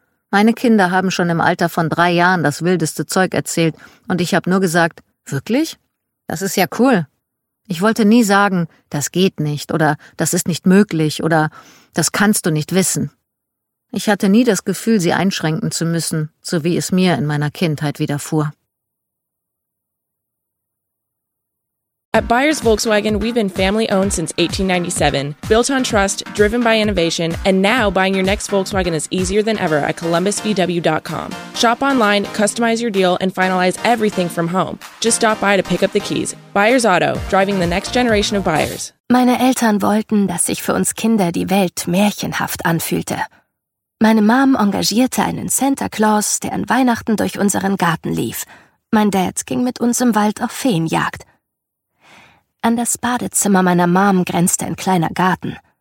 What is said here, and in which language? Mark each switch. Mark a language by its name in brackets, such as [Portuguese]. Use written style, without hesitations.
[German] Meine Kinder haben schon im Alter von 3 Jahren das wildeste Zeug erzählt und ich habe nur gesagt, wirklich? Das ist ja cool. Ich wollte nie sagen, das geht nicht oder das ist nicht möglich oder das kannst du nicht wissen. Ich hatte nie das Gefühl, sie einschränken zu müssen, so wie es mir in meiner Kindheit widerfuhr. [English] At Byers Volkswagen, we've been family-owned since 1897. Built on trust, driven by innovation, and now buying your next Volkswagen is easier than ever at ColumbusVW.com. Shop online, customize your deal, and finalize everything from home. Just stop by to pick up the keys. Byers Auto, driving the next generation of buyers. [German] Meine Eltern wollten, dass sich für uns Kinder die Welt märchenhaft anfühlte. Meine Mom engagierte einen Santa Claus, der an Weihnachten durch unseren Garten lief. Mein Dad ging mit uns im Wald auf Feenjagd. An das Badezimmer meiner Mom grenzte ein kleiner Garten.